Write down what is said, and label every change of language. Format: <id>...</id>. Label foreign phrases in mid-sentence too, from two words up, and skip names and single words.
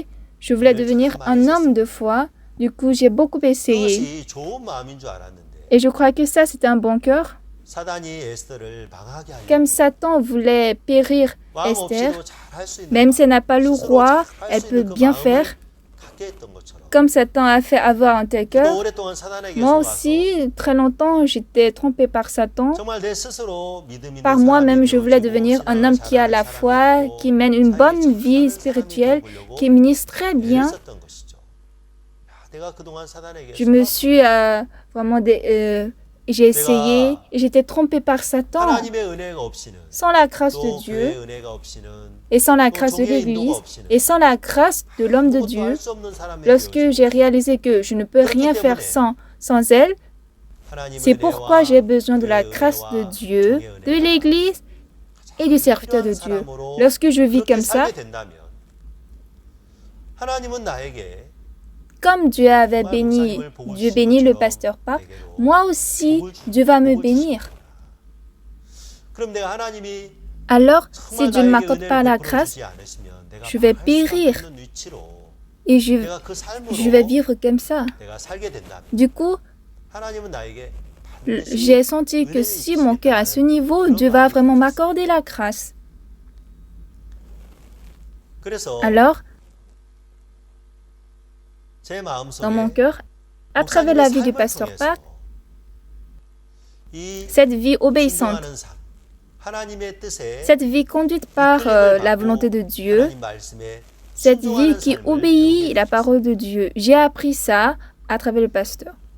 <fr>Je voulais devenir un homme de foi. Du coup, j'ai beaucoup essayé. Et je crois que ça, c'était un bon cœur. Comme Satan voulait périr Esther, même si elle n'a pas le roi, elle peut bien faire.</fr> <ko>갖게 했던 것처럼</ko> <fr>comme Satan a fait avoir un tel</fr> <ko>또 cœur, 오랫동안 사단에게 moi 속아서</ko> <fr>aussi, très longtemps, j'étais trompée par Satan.</fr> <ko>정말 내 스스로 믿음 있는</ko> <fr>Par moi-même,</fr> <ko>사람이</ko> <fr>je voulais</fr> <ko>되어지고</ko> <fr>devenir un</fr> <ko>신앙을</ko> <fr>homme qui a</fr> <ko>잘하는 la 사람이 foi, 되고</ko> <fr>qui mène une</fr> <ko>자기</ko> <fr>bonne vie</fr> <ko>잘하는 사람이 spirituelle, 되어보려고</ko> <fr>qui ministre très</fr> <ko>애를 bien. 썼던 것이죠. 야, 내가 그동안 사단에게</ko> <fr>Je me</fr> <ko>속았고</ko> <fr>suis vraiment... j'ai essayé et j'étais trompée par Satan.</fr> <ko>하나님의 은혜가 없이는</ko> <fr>Sans la grâce de</fr> <ko>또 그의 Dieu 은혜가 없이는</ko> <fr>et sans la</fr> <ko>또</ko> <fr>grâce de</fr> <ko>종의 인도가 l'Église 없이는</ko> <fr>et sans la grâce de l'homme de</fr> <ko>아무것도 Dieu, 할 수 없는 사람이 lorsque 되어지고</ko> <fr>j'ai réalisé que je ne peux rien faire sans elle,</fr> <ko>하나님의</ko> <fr>c'est pourquoi j'ai</fr> <ko>은혜와</ko> <fr>besoin de la</fr> <ko>그의</ko> <fr>grâce de</fr> <ko>은혜와 Dieu, 종의 de 은혜가</ko> <fr>l'Église et du serviteur de Dieu. Lorsque je vis comme ça,</fr> <ko>하나님은 나에게</ko> <fr>comme Dieu avait béni, Dieu bénit le pasteur Park, moi aussi, Dieu va me bénir.</fr> <ko>그럼 내가 하나님이</ko> <fr>Alors, si</fr> <ko>정말</ko> <fr>Dieu ne</fr> <ko>나에게 m'accorde 은혜를</ko> <fr>pas la</fr> <ko>베풀어 grâce, 주지 않으시면 내가</ko> <fr>je vais</fr> <ko>할 수밖에 périr. 없는 위치로 et 내가 그</ko> <fr>je vais</fr> <ko>삶으로</ko> <fr>vivre comme ça.</fr> <ko>내가 살게 된다면</ko> <fr>Du coup,</fr> <ko>하나님은 나에게</ko> <fr>j'ai senti que si mon cœur est à ce niveau, Dieu va vraiment m'accorder la grâce.</fr> <ko>그래서 Alors, 제 마음속에</ko> <fr>dans mon cœur, à travers la vie du pasteur Park, cette vie obéissante, cette vie conduite par la volonté de Dieu, cette vie qui obéit la parole de Dieu, j'ai appris ça à travers le pasteur.</fr>